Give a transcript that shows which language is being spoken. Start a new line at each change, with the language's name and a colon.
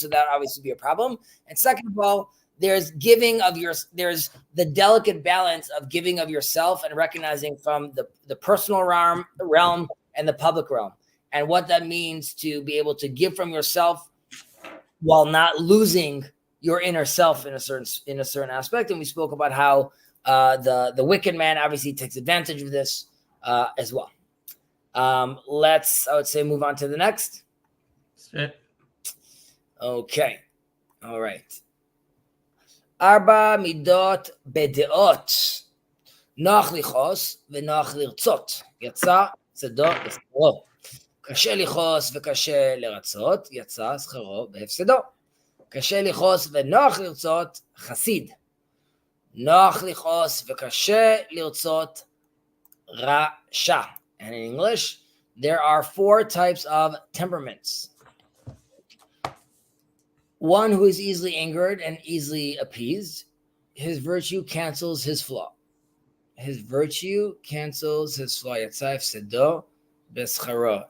English: So that obviously be a problem. And second of all, there's there's the delicate balance of giving of yourself and recognizing from the personal realm and the public realm, and what that means to be able to give from yourself while not losing your inner self in a certain aspect. And we spoke about how the wicked man obviously takes advantage of this as well. Let's, I would say, move on to the next. Okay. All right.
Hebrew: Arba midot bedeot, נוח לכעוס ונוח לרצות. יצא צדו בשכרו. קשה לכעוס וקשה לרצות, יצא שכרו בהפסדו. קשה לכעוס ונוח לרצות, חסיד. נוח לכעוס וקשה לרצות, רשע.
English: And in English, there are 4 types of temperaments. One who is easily angered and easily appeased. His virtue cancels his flaw. His virtue cancels his flaw.
Hebrew: Yatsa hefsedo bescharo.